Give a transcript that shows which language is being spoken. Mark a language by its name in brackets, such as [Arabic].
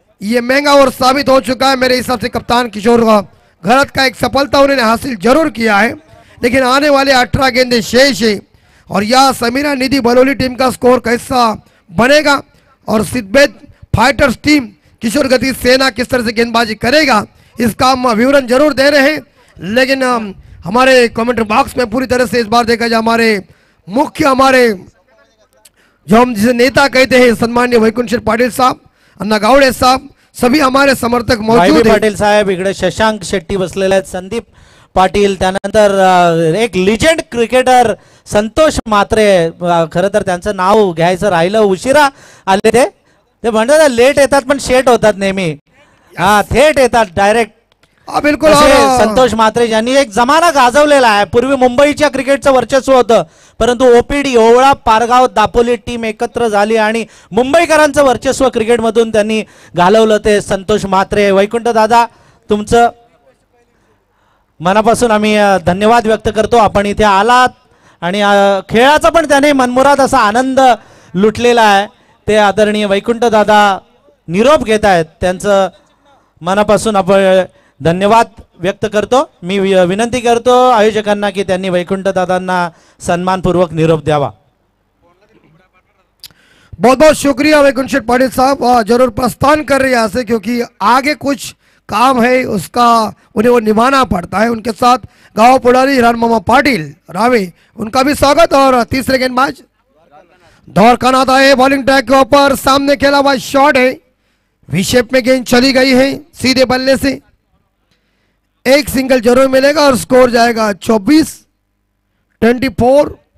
[Hindi] ये महंगा ओवर साबित हो चुका है मेरे हिसाब से। कप्तान किशोर घरत का एक सफलता उन्होंने हासिल जरूर किया है लेकिन आने वाले 18 गेंदे शेष है और यह समीरा निधि बलौली टीम का स्कोर कैसा बनेगा और सिद्धबेद फाइटर्स टीम किशोर गति सेना किस तरह से गेंदबाजी करेगा इसका हम विवरण जरूर दे रहे हैं लेकिन हमारे कमेंट्री बॉक्स में पूरी तरह से इस बार देखा जाए हमारे जो हम जिसे नेता कहते हैं सम्माननीय वैकुंठ पाटील साहब, अन्ना गावडे साहब, सभी हमारे समर्थक मौजूद हैं। [Marathi] पाटील साहेब इकडे शशांक शेट्टी बसलेले आहेत, संदीप पाटील, त्यानंतर एक लिजेंड क्रिकेटर संतोष मात्रे, खरं तर त्यांचं नाव घ्यायचं राहिलं, उशिरा आले ते म्हणतात लेट येतात पण शेट होतात नेहमी, हा थेट येतात डायरेक्ट। [Hindi] बिल्कुल [Marathi] संतोष मात्रे यांनी एक जमाना गाजवलेला आहे। पूर्वी मुंबईच्या क्रिकेटचं वर्चस्व होतं परंतु ओपीडी ओवळा पारगाव दापोली टीम एकत्र झाली आणि मुंबईकरांचं वर्चस्व क्रिकेटमधून त्यांनी घालवलं ते संतोष मात्रे। वैकुंठ दादा तुमचं मनापासून आम्ही धन्यवाद व्यक्त करतो, आपण इथे आलात आणि खेळाचा पण त्याने मनमुराद असा आनंद लुटलेला आहे। ते आदरणीय वैकुंठ दादा निरोप घेत आहेत, त्यांचं मनापासून आपण धन्यवाद व्यक्त करतो। मी विनंती करतो आयोजकांना की त्यांनी वैकुंठ दादांना सन्मानपूर्वक निरोप द्यावा। [Hindi] बहुत बहुत शुक्रिया वैकुंठ शेठ पाटिल साहब, जरूर प्रस्थान कर रहे हैं यहाँ से क्योंकि आगे कुछ काम है उसका उन्हें वो निभाना पड़ता है। उनके साथ गांव पुडारी हिरान मामा पाटिल रावे, उनका भी स्वागत। और तीसरे गेंदबाज द्वारकानाथ आए बॉलिंग ट्रैक के ऊपर, सामने खेला हुआ शॉट है, वी शेप में गेंद चली गई है सीधे बल्ले से, एक सिंगल जरूर मिलेगा और स्कोर जाएगा 24।